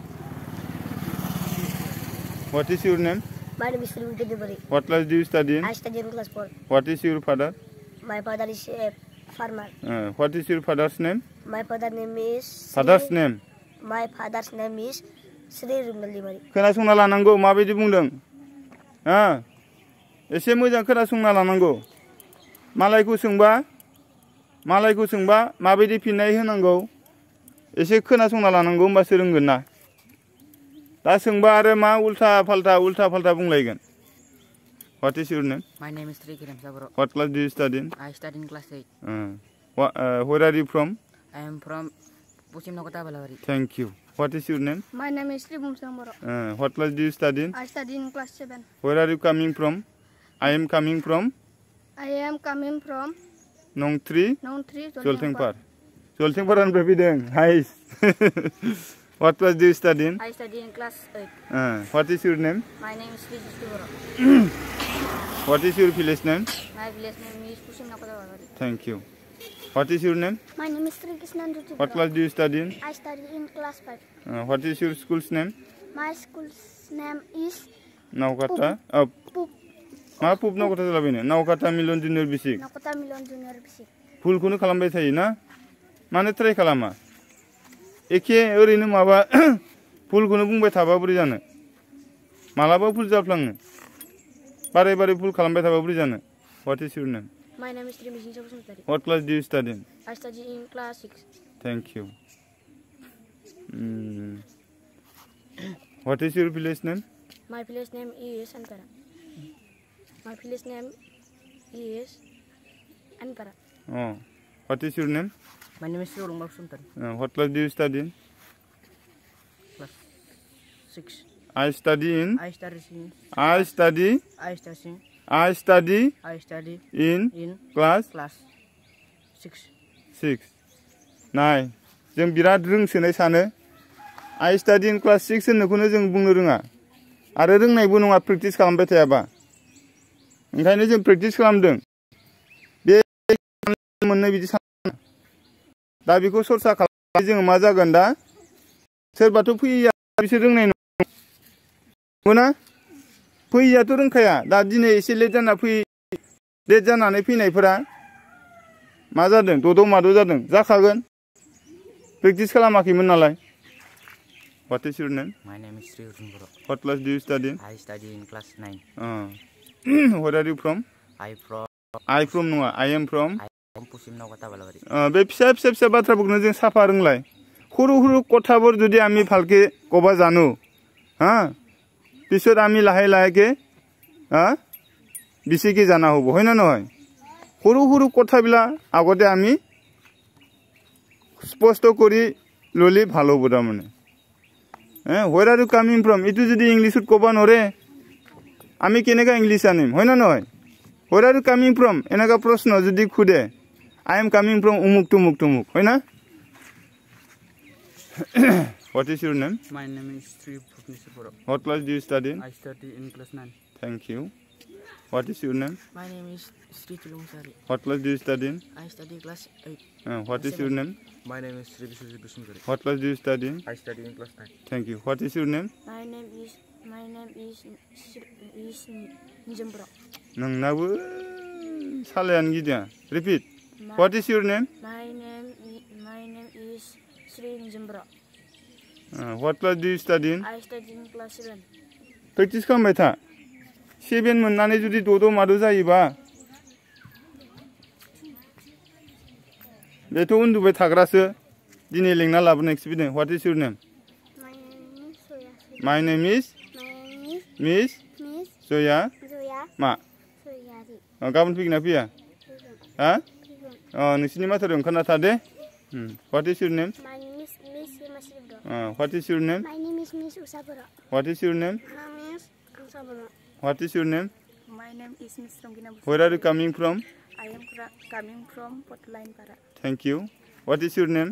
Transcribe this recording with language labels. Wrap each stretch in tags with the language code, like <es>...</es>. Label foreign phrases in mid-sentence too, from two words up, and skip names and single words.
<en>Thank you. What is your name? My name is Sri Debari. What class do you study in? I study in class 4. What is your father? My father is a farmer. What is your father's name? My father's name is Father's name? My father's name is Sri Rumdal Debari.</en> <brx>खोनासंना लानांगौ माबायदि बुंदों एसे मोजां खोनासंना लानांगौ मालायखौ सोंबा माबायदि फिननाय होनांगौ एसे खोनासंना लानांगौ होमबासो रोंगोन ना दा सोंबा आरो मा उल्था फाल्टा बुंलायगोन</brx> <en>What is your name? My name is Sri Kiram Sabro. What class do you study in? I study in class 8. Where are you from? I am from Pusim Nokota Balawari. Thank you. What is your name? My name is Sri Bumsambaro. What class do you study in? I study in class 7. Where are you coming from? I am coming from Nong 3 Joltengpar.</en> <brx>Joltengparanनिफ्राय फैदों Hi.</brx> <en>What class do you study in? I study in class 8. What is your name? My name is Sri Jisubaro. What is your village name? My village name is Pusim Nokota Balawari. Thank you. What is your name? My name is Sri Krishnan Ruti. What class do you study in? I study in class 5. What is your school's name? My school's name is Naukata. Pup.</en> <brx>मा पुप नावकाटा जालाबायनो नावकाटा मिलन जुनियर बेसिक</brx> <en>Nakota Milon Junior Basic.</en> <brx>फुलखौनो खालामबाय थायो ना मानो ट्राइ खालामा एखे ओरैनो माबा फुलखौनो बुंबाय थाबा बोरै जानो मालाबा फुल जाफ्लाङो बारे फुल खालामबाय थाबा बोरै जानो</brx> <en>What is your name? My name is Sri Mishin Sabusantari. What class do you study in? I study in class 6. Thank you. What is your village name? My village name is Anpara. My village name is Anpara. Oh. What is your name? My name is Sri Ulung Sumtari. What class do you study in? Class 6. I study in class 6.</en> <brx>नाय जों बिराद रोंसोनाय सानो</brx> <en>I study in class 6</en> <brx>होननायखौनो जों बुंनो रोङा आरो रोंनायबो नङा प्रेक्टिस खालामबाय थायाबा ओंखायनो जों प्रेक्टिस खालामदों बे मोननै बिदि सानो दा बेखौ सरसा खालामनानै जों मा जागोन दा सोरबाथ' फैया बिसोर रोंनाय नङा फैयाथ' रोंखाया दा दिनै एसे लेट जानानै फैनायफोरा मा जादों दद' माद' जादों जाखागोन प्रेक्टिस खालामाखैमोन नालाय</brx> <en>What is your name? My name is Sri Urjunbaro. What class do you study in? I study in class 9. Where are you from? I from नङा I am from Pusim Nokota Balawari.</en> <brx>बे फिसा बाथ्राफोरखौनो जों साफा रोंलाय</brx> <as>সৰু কথাবোৰ যদি আমি ভালকে কবা জানো পিছত আমি লাহে বেছিকে জানা হ'ব হয় না নহয় সৰু কথাবিলাক আগতে আমি স্পষ্ট কৰি ললি ভাল হ'ব তাৰমানে</as> <en>Where are you coming from?</en> <as>Itu যদি ইংলিশত কবা নৰে আমি কেনেকা ইংলিশ আনিম হয় না নহয়</as> <en>Where are you coming from?</en> <as>এনেকা প্ৰশ্ন যদি খুদে</as> <en>I am coming from umuk tumuk</en> <as>হয় না</as> <en>What is your name? My name is Sri Bhuvneswar. What class do you study in? I study in class 9. Thank you. What is your name? My name is Sri Chulungsari. What class do you study in? I study class 8. What is your name? My name is Sri Vishwajit Bishungari. What class do you study in? I study in class 9. Thank you. What is your name? My name is Nijambro.</en> <brx>नोंनाबो सालायानो गिदिङा Repeat.</brx> <en>What is your name? My name is Sri Nijambro. What class do you study in? I study in class 7.</en> <brx>प्रेक्टिस खालामबाय था 7 मोननानै जुदि दद' माद' जायोबा बेथ' उन्दुबाय थाग्रासो दिनै लेंना लाबोनो एक्सपिरियेन्स</brx> <en>What is your name? My name is</en> <brx>Miss Zoya मा गाबोन फैगोन ना फैया नोंसिनि माथोर ओंखारना था दे</brx> <en>What is your name? My name is Miss Masibro. What is your name? My name is Miss Usaburo. What is your name? My name is Usaburo. What is your name? My name is Miss Rongina. Where are you coming from? I am coming from Potline Para. Thank you. What is your name?</en>